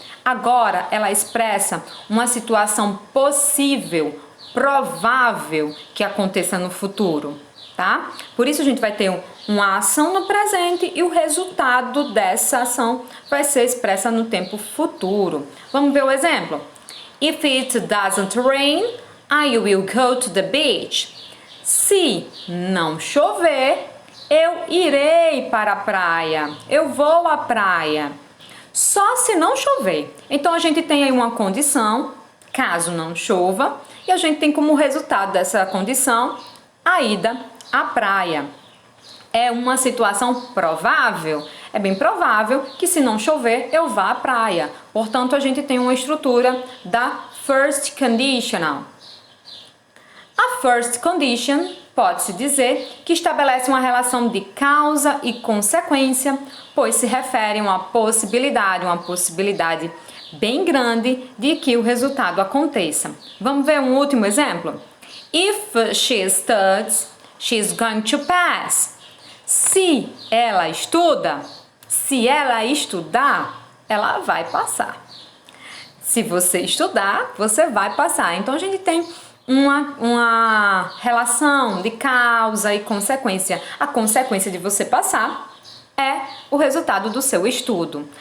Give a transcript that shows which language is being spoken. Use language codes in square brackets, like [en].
[pt] Agora, ela expressa uma situação possível, provável que aconteça no futuro, tá? Por isso a gente vai ter uma ação no presente e o resultado dessa ação vai ser expressa no tempo futuro. Vamos ver o exemplo? [en] If it doesn't rain, I will go to the beach. [pt] Se não chover, eu irei para a praia. Eu vou à praia. Só se não chover. Então a gente tem aí uma condição, caso não chova, e a gente tem como resultado dessa condição a ida à praia. É uma situação provável? É bem provável que se não chover, eu vá à praia. Portanto, a gente tem uma estrutura da first conditional. A first condition pode-se dizer que estabelece uma relação de causa e consequência, pois se refere a uma possibilidade bem grande de que o resultado aconteça. Vamos ver um último exemplo? [en] If she studies, she's going to pass. [pt] Se ela estuda, se ela estudar, ela vai passar. Se você estudar, você vai passar. Então a gente tem uma relação de causa e consequência. A consequência de você passar é o resultado do seu estudo.